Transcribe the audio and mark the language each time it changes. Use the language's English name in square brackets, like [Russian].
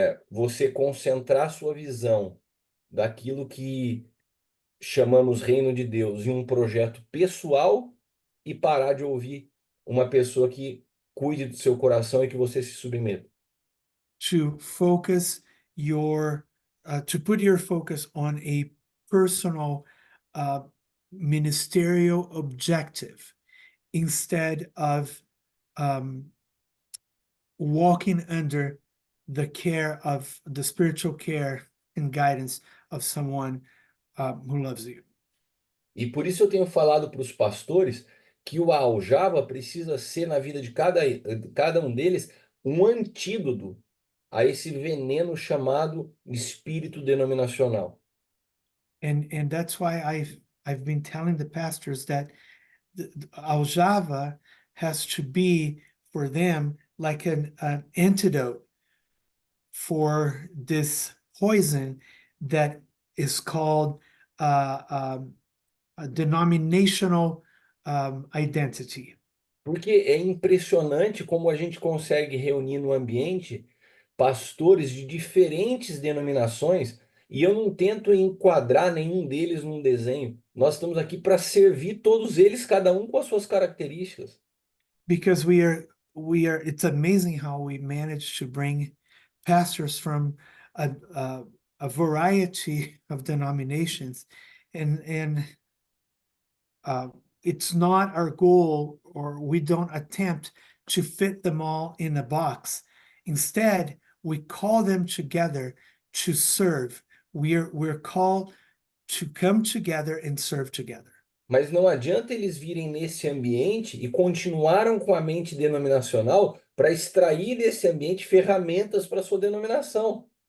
[Portuguese] Você concentrar sua visão daquilo que chamamos reino de Deus em um projeto pessoal e parar de ouvir uma pessoa que cuide do seu coração e que você se submeta. [English] To focus to put your focus on a personal ministerial objective instead of walking under the care of the spiritual care and guidance of someone who loves you. [Portuguese] E por isso eu tenho falado para os pastores que o aljava precisa ser na vida de cada um deles um antídoto a esse veneno chamado espírito denominacional. [English] And that's why I've been telling the pastors that the aljava has to be for them like an antidote for this poison that is called a denominational identity. [Portuguese] Porque é impressionante como a gente consegue reunir no ambiente pastores de diferentes denominações e eu não tento enquadrar nenhum deles num desenho. Nós estamos aqui para servir todos eles, cada um com as suas características. [English] Because it's amazing how we manage to bring pastors from a variety of denominations, and it's not our goal, or we don't attempt to fit them all in a box. Instead, we call them together to serve. We're called to come together and serve together. [Portuguese] Mas não adianta eles virem nesse ambiente e continuaram com a mente denominacional para extrair desse ambiente ferramentas para sua denominação.